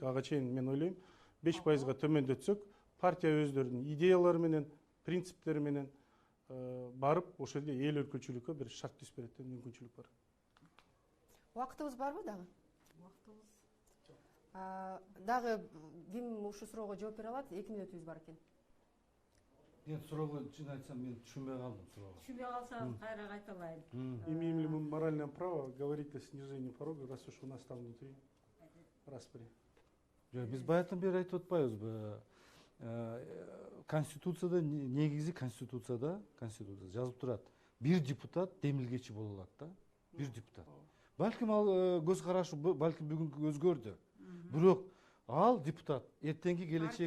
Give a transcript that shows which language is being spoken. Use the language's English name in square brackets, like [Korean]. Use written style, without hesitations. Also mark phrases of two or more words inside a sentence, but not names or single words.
[Kyrgyz] Ага чейин мен ойлойм 5%га төмөндөтсөк, партия өздөрүнүн идеялары менен, принциптери менен барып, ошол жерде эл өлкөчүлүккө бир шарт түзүп берет деген мүмкүнчүлүк бар. Убактыбыз барбы дагы? Убактыбыз. Дагы ким ушул суроого жооп бере алат? 2 мүнөтүбүз бар экен. Мен суроого чын айтсам мен түшүнбөй калдым суроого. Түшүнбөй калсаңыз кайра кайталайын. [Russian] Имеем ли мы моральное право говорить о снижении порога, раз уж у нас там внутри распри? [Kyrgyz] Биз баягыдан бери айтып атпайбызбы? Конституцияда негизи конституцияда жазып турат. Бир депутат демилгечи боло алат да. Бир депутат. Балким ал көз карашы балким бүгүнкү өзгөрдү. Бирок ал депутат эртеңки келечек